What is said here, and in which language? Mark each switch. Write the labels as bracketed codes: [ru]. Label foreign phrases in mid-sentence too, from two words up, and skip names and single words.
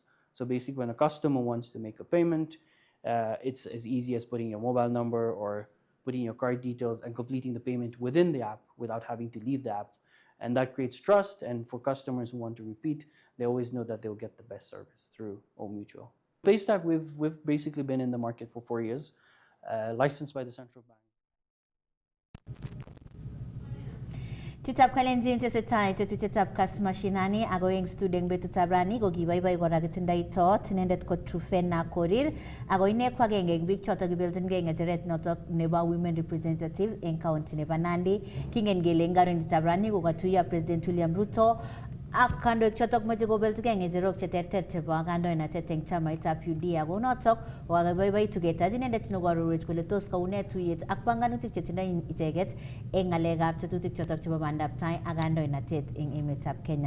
[en] So basically, when a customer wants to make a payment, it's as easy as putting your mobile number or putting your card details and completing the payment within the app without having to leave the app. And that creates trust. And for customers who want to repeat, they always know that they'll get the best service through Old Mutual. Paystack, we've basically been in the market for 4 years, licensed by the central bank. [kln] Chitab kalenjin tesetai tetu chitab kas mashinani agoing student betu tabrani go gibai gora gitindai tot nendet ko trufena korir agoine kwa genge big chota gibiltin genge jeret notok neba [en] women representative in county [kln] neba Nandi kingen gelenga ron tabrani go gatuya President William Ruto akando chotok maje go belt genge jerok cheterter chebo agando ina teteng chama itap UD ago notok wagabai tugeta jinendet no goro rich kuletos kaune tuyet akpanganutik chetindai iteget engalegap tetutik chotok chebo bandaptai agando ina tet ing emetab Kenya.